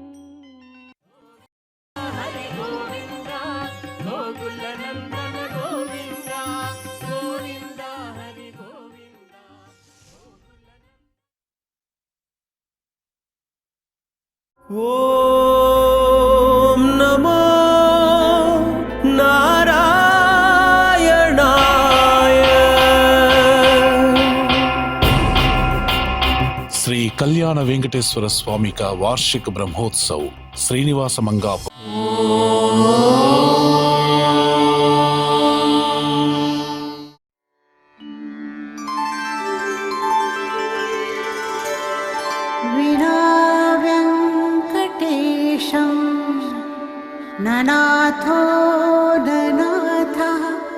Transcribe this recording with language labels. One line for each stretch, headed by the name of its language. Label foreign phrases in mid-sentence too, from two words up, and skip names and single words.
Sanskrit: హరి గోవింద గోకుల నందన గోవింద గోవింద హరి గోవింద ఓం నమో నారాయణ
Hindi: శ్రీ కళ్యాణ వెంకటేశ్వర స్వామి का वार्षिक ब्रह्मोत्सव श्रीनिवास मंगापुर
Sanskrit: विना वेङ्कटेशं ननाथो ननाथः